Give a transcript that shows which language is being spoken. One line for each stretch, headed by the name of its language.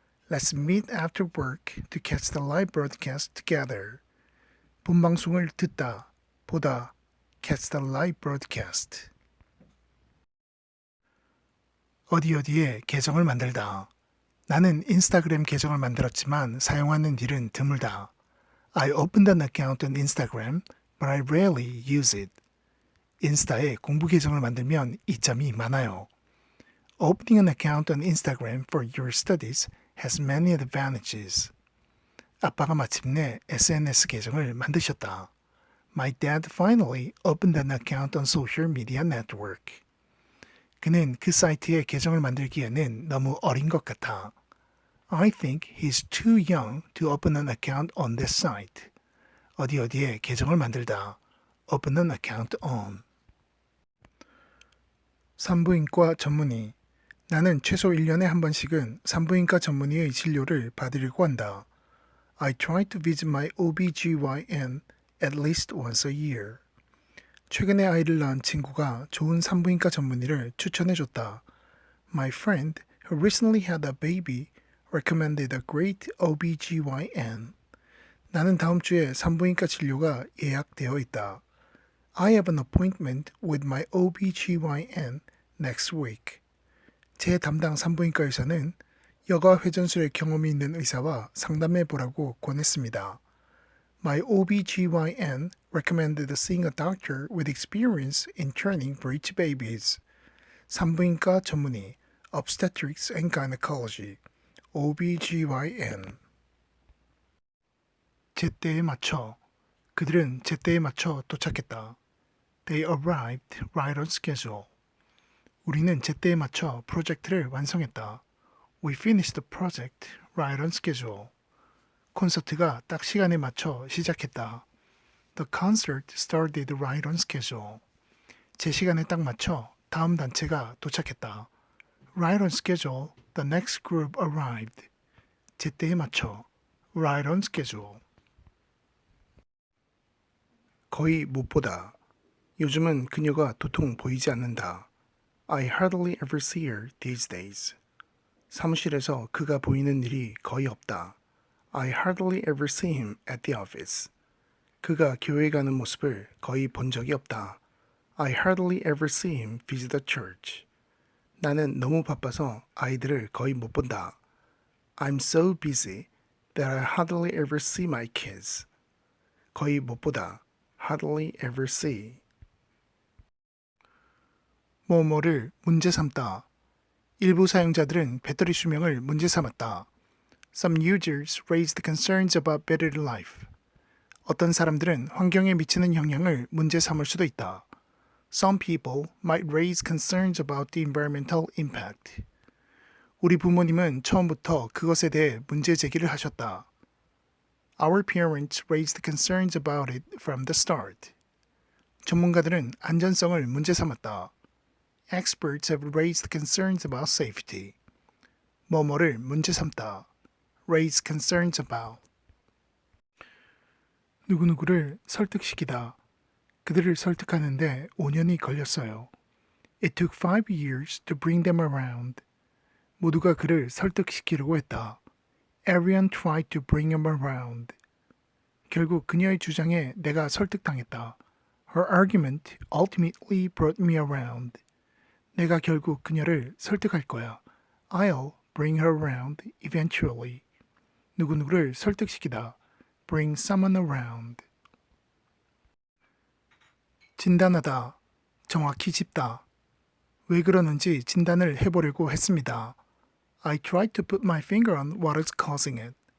English: Let's meet after work to catch the live broadcast together.
Korean: 본방송을 듣다, 보다,
English: catch the live broadcast.
Korean: 어디에 계정을 만들다. 나는 인스타그램 계정을 만들었지만 사용하는 일은 드물다.
English: I opened an account on Instagram, but I rarely use it.
Korean: 인스타에 공부 계정을 만들면 이점이 많아요.
English: Opening an account on Instagram for your studies has many advantages.
Korean: 아빠가 마침내 SNS 계정을 만드셨다.
English: My dad finally opened an account on social media network.
Korean: 그는 그 사이트에 계정을 만들기에는 너무 어린 것 같아.
English: I think he's too young to open an account on this site.
Korean: 어디에 계정을 만들다.
English: Open an account on.
Korean: 산부인과 전문의. 나는 최소 1년에 한 번씩은 산부인과 전문의의 진료를 받으려고 한다.
English: I try to visit my OBGYN at least once a year.
Korean: 최근에 아이를 낳은 친구가 좋은 산부인과 전문의를 추천해줬다.
English: My friend who recently had a baby recommended a great OBGYN.
Korean: 나는 다음 주에 산부인과 진료가 예약되어 있다.
English: I have an appointment with my OBGYN next week.
Korean: 제 담당 산부인과 의사는 여가 회전술의 경험이 있는 의사와 상담해 보라고 권했습니다.
English: My OBGYN recommended seeing a doctor with experience in turning breech babies.
Korean: 산부인과 전문의,
English: Obstetrics and Gynecology, OBGYN.
Korean: 제때에 맞춰. 그들은 제때에 맞춰 도착했다.
English: They arrived right on schedule.
Korean: 우리는 제때에 맞춰 프로젝트를 완성했다.
English: We finished the project right on schedule.
Korean: 콘서트가 딱 시간에 맞춰 시작했다.
English: The concert started right on schedule.
Korean: 제 시간에 딱 맞춰 다음 단체가 도착했다.
English: Right on schedule, the next group arrived.
Korean: 제때에 맞춰
English: right on schedule.
Korean: 거의 못 보다. 요즘은 그녀가 도통 보이지 않는다.
English: I hardly ever see her these days.
Korean: 사무실에서 그가 보이는 일이 거의 없다.
English: I hardly ever see him at the office.
Korean: 그가 교회 가는 모습을 거의 본 적이 없다.
English: I hardly ever see him visit the church.
Korean: 나는 너무 바빠서 아이들을 거의 못 본다.
English: I'm so busy that I hardly ever see my kids.
Korean: 거의 못 보다.
English: hardly ever see.
Korean: 뭐뭐를 문제 삼다. 일부 사용자들은 배터리 수명을 문제 삼았다.
English: Some users raised concerns about battery life.
Korean: 어떤 사람들은 환경에 미치는 영향을 문제 삼을 수도 있다.
English: Some people might raise concerns about the environmental impact.
Korean: 우리 부모님은 처음부터 그것에 대해 문제 제기를 하셨다.
English: Our parents raised concerns about it from the start.
Korean: 전문가들은 안전성을 문제 삼았다.
English: Experts have raised concerns about safety.
Korean: 뭐뭐를 문제 삼다.
English: Raise concerns about.
Korean: 누구누구를 설득시키다. 그들을 설득하는데 5년이 걸렸어요.
English: It took 5 years to bring them around.
Korean: 모두가 그를 설득시키려고 했다.
English: Everyone tried to bring him around.
Korean: 결국 그녀의 주장에 내가 설득당했다.
English: Her argument ultimately brought me around.
Korean: 내가 결국 그녀를 설득할 거야.
English: I'll bring her around eventually.
Korean: 누구누구를 설득시키다.
English: Bring someone around.
Korean: 진단하다. 정확히 짚다. 왜 그러는지 진단을 해보려고 했습니다.
English: I tried to put my finger on what is causing it.